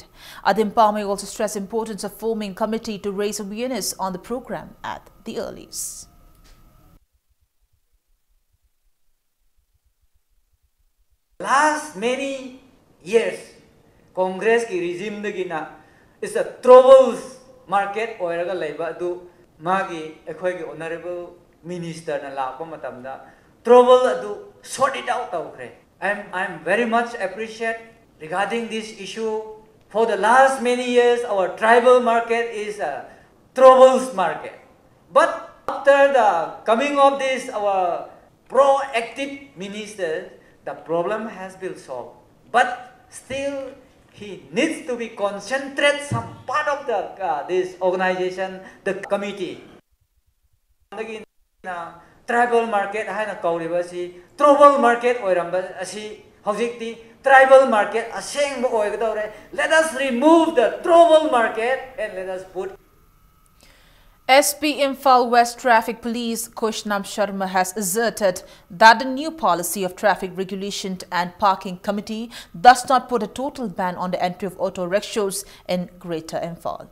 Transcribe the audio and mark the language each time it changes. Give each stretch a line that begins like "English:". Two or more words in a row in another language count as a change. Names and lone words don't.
English: Adin Palmay also stressed the importance of forming a committee to raise awareness on the program at the earliest. Last many years,
Manipuri: Congress ki regime dagina
English: is a troubles market
Manipuri: oiraga laiba adu magi ekhoi gi
English: honorable minister
Manipuri: na lakpa matamda trouble adu
English: sort it out
Manipuri: tawkre.
English: I'm very much appreciate regarding this issue. For the last many years, our tribal market is a troubles market. But after the coming of this our proactive minister, the problem has been solved. But still, he needs to be concentrate some part of the this organization, the committee. Tribal market
Manipuri: haina kauribasi
English: trouble market
Manipuri: oiramba asi hojikti
English: tribal market
Manipuri: asengba oigadore.
English: Let us remove the trouble market and let us put. SP Imphal West Traffic Police Kushnam Sharma has asserted that the new policy of traffic regulation and parking committee does not put a total ban on the entry of auto rickshaws in Greater Imphal.